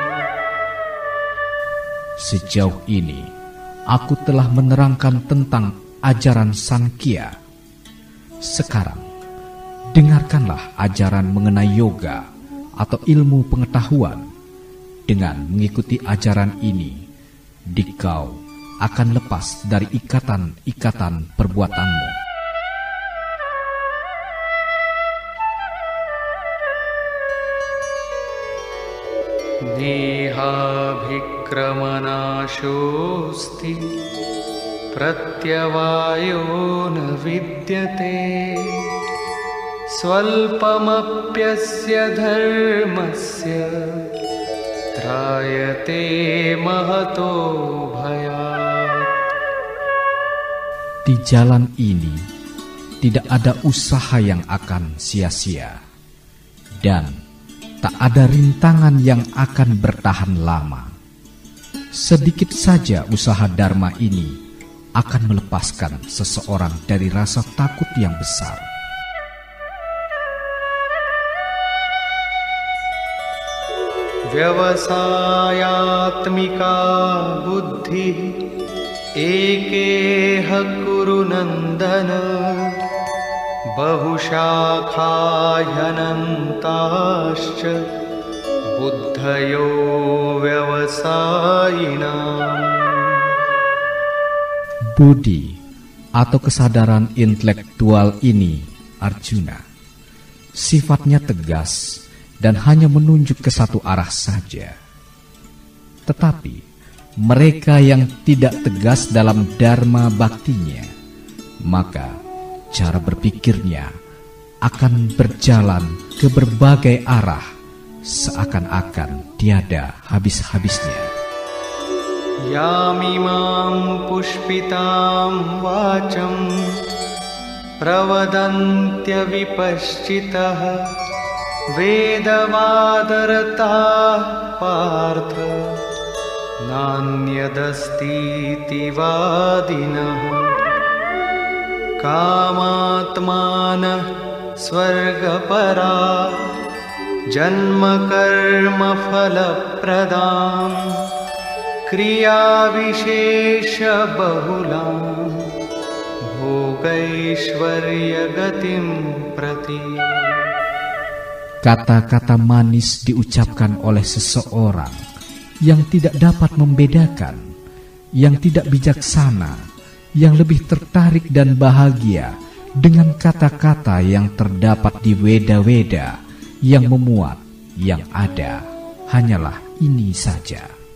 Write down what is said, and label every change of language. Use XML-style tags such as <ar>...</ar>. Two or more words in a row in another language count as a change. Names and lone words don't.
<id>Sejauh ini aku telah menerangkan tentang ajaran Sankhya. Sekarang dengarkanlah ajaran mengenai yoga atau ilmu pengetahuan. Dengan mengikuti ajaran ini, dikau akan lepas dari ikatan-ikatan perbuatanmu.</id> <sa>Nehabhikramanaşosti pratyavayo na vidyate swalpamapyasya dharmasya trayate mahato bhayat.</sa> <id>Di jalan ini tidak ada usaha yang akan sia-sia, dan tak ada rintangan yang akan bertahan lama. Sedikit saja usaha dharma ini akan melepaskan seseorang dari rasa takut yang besar.</id> <sa>Vyavasayatmika buddhi ekeha kuru nandana bahushakhayanantascha buddhayo vyavasayinam.</sa> <id>Budi atau kesadaran intelektual ini, Arjuna, sifatnya tegas dan hanya menunjuk ke satu arah saja. Tetapi mereka yang tidak tegas dalam dharma baktinya, maka cara berpikirnya akan berjalan ke berbagai arah, seakan-akan tiada habis-habisnya.</id> <sa>Yamimam pushpitam vacham pravadantya vipaschitah vedavadartah partha nanyadastiti vadinah kamatmanah swargapara janma karma phalapradam kriya vishesha bahulam bhogaishwarya gatim prati.</sa> <id>Kata-kata manis diucapkan oleh seseorang yang tidak dapat membedakan, yang tidak bijaksana, yang lebih tertarik dan bahagia dengan kata-kata yang terdapat di Weda-Weda yang memuat, yang ada hanyalah ini saja.</id>